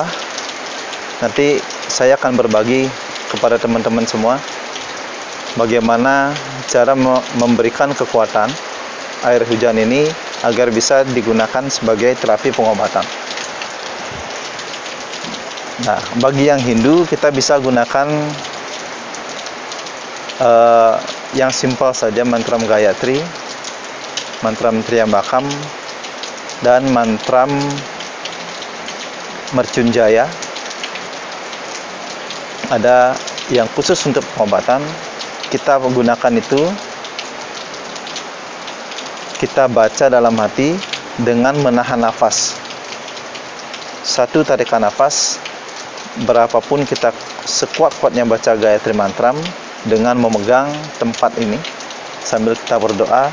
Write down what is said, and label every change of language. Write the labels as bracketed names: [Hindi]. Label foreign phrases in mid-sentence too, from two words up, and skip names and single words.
[Indonesian] Nanti saya akan berbagi kepada teman-teman semua bagaimana cara memberikan kekuatan air hujan ini agar bisa digunakan sebagai terapi pengobatan. Nah, bagi yang Hindu, kita bisa gunakan yang simpel saja, mantram Gayatri, mantram Triambakam, dan mantram Mercunjaya. Ada yang khusus untuk pengobatan, kita menggunakan itu, kita baca dalam hati dengan menahan nafas. Satu tarikan nafas, berapapun kita sekuat-kuatnya baca Gayatri mantram, dengan memegang tempat ini sambil kita berdoa.